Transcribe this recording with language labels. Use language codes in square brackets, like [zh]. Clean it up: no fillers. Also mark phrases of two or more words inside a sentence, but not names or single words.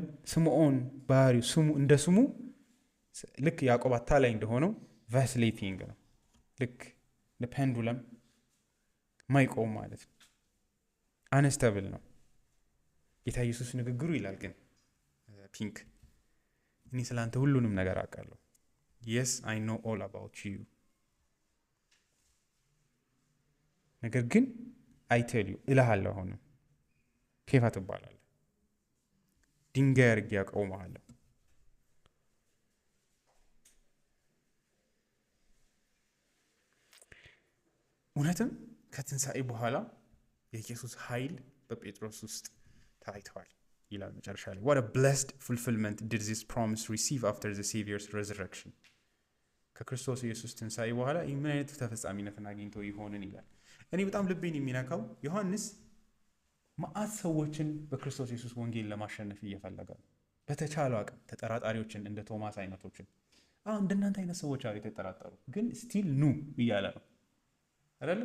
[am] ስምዖን ባህሪው እንደ ስሙ ልክ ያዕቆብ አታላይ እንደሆነው ቫስሌቲንግ ነው። ልክ ፔንዱለም ማይቆም ማለት ነው። አነስተብል ነው ጌታ ኢየሱስ ንግግሩ ይላል። ግን ፒንክ እኔ ስላንተ ሁሉንም ነገር አውቃለሁ። [en] yes I know all about you [am] ነገር ግን [en] I tell you [am] እልሃለሁ አሁንም ኬፋ ትባላለህ፣ ድንጋይ አድርጌ አቆምሃለሁ። እውነትም ከትንሣኤ በኋላ የኢየሱስ ኃይል በጴጥሮስ ውስጥ ታይተዋል ይላል መጨረሻ ላይ። [en] what a blessed fulfillment did this promise receive after the Savior's resurrection። [am] ከክርስቶስ ኢየሱስ ትንሣኤ በኋላ ይህ ምን አይነት ተፈጻሚነትን አግኝቶ ይሆንን ይላል። እኔ በጣም ልቤን የሚነካው ዮሐንስ መዓት ሰዎችን በክርስቶስ ኢየሱስ ወንጌል ለማሸነፍ እየፈለገ ነው። በተቻለው አቅም ተጠራጣሪዎችን እንደ ቶማስ አይነቶችን እንደናንተ አይነት ሰዎች አሉ የተጠራጠሩ ግን ስቲል ኑ እያለ ነው አይደል?